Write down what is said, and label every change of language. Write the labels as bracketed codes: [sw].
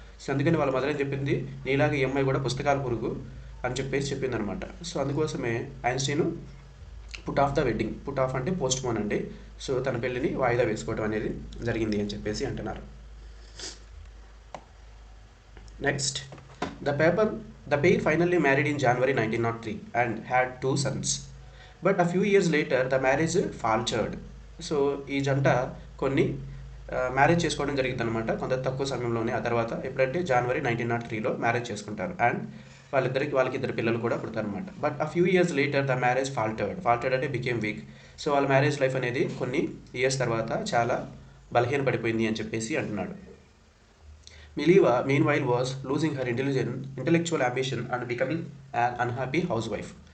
[te] So అందుకని వాళ్ళ mother ఏం చెప్పింది, నీలాగా ఈ అమ్మాయి కూడా పుస్తకాల పురుగు అని చెప్పేసి చెప్పింది అనమాట. [en] So అందుకోసమే Einstein put off the wedding, put off అంటే postpone అండి. [te] సో తన పెళ్ళిని వాయిదా వేసుకోవడం అనేది జరిగింది అని చెప్పేసి అంటున్నారు. [en] Next, the pair finally married in January 1903 and had 2 sons. But a few years later the marriage faltered. [te] So ఈ జంట కొన్ని మ్యారేజ్ చేసుకోవడం జరిగింది అనమాట కొంత తక్కువ సమయంలోనే. ఆ తర్వాత ఎప్పుడంటే January 1903లో మ్యారేజ్ చేసుకుంటారు. అండ్ వాళ్ళకి ఇద్దరు పిల్లలు కూడా పుడతారు అనమాట. [en] But a few years later the marriage faltered అంటే became weak. [te] సో వాళ్ళ మ్యారేజ్ లైఫ్ అనేది కొన్ని ఇయర్స్ తర్వాత చాలా బలహీనపడిపోయింది అని చెప్పేసి అంటున్నాడు. [en] Mileva, meanwhile, was losing her intellectual ambition and becoming an unhappy housewife.